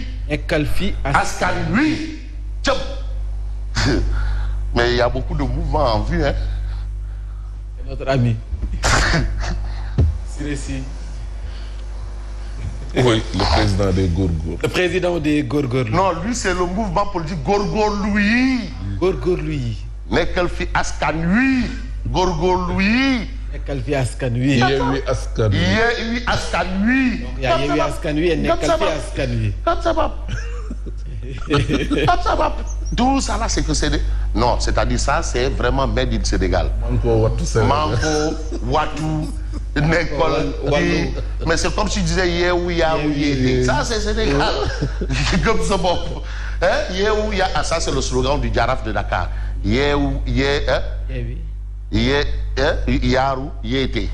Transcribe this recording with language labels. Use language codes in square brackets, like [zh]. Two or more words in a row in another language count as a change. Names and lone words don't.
[fr] Askanui. Mais il y a beaucoup de mouvements en vue. Hein. C'est notre ami. Oui, le président des Gorgor. Le président des Gorgor. Non, lui, c'est le mouvement politique Gorgor Louis. Gorgor Louis. Nekelfi Askanui. Gorgor Louis. Nekelfi Askanui. Yewi Askanui. Yewi Askanui. Il y a Yewi Askanui et Nekelfi Askanui. Comme ça va. Comme ça va. Tout ça là, c'est que c'est... Non, c'est-à-dire ça, c'est vraiment made in Sénégal. Manko, Watou, Nekol, mais c'est comme si tu disais [wo] Yéou, Yaou, Yété. [fr] Ça, c'est Sénégal. Comme ça, bon. [wo] Yéou, Ya, [fr] ça, c'est le slogan du Jaraf de Dakar. [wo] Yéou, Yé, Yarou, Yété.